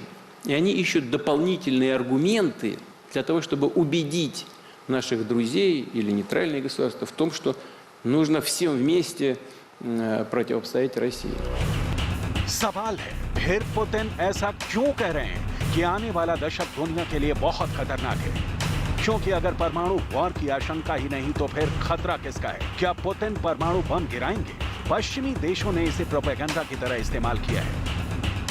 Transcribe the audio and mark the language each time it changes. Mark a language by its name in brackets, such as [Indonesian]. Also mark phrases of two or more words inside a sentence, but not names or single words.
[Russian] И они ищут дополнительные аргументы для того, чтобы убедить наших друзей или нейтральные государства в том, что нужно всем вместе противостоять России. [Hindi] सवाल है, फिर पुतिन ऐसा क्यों कह रहे हैं कि आने वाला दशक दुनिया के लिए बहुत खतरनाक है? क्योंकि अगर परमाणु वॉर की आशंका ही नहीं तो फिर खतरा किसका है? क्या पुतिन परमाणु बम गिराएंगे? पश्चिमी देशों ने इसे प्रोपेगेंडा की तरह इस्तेमाल किया है।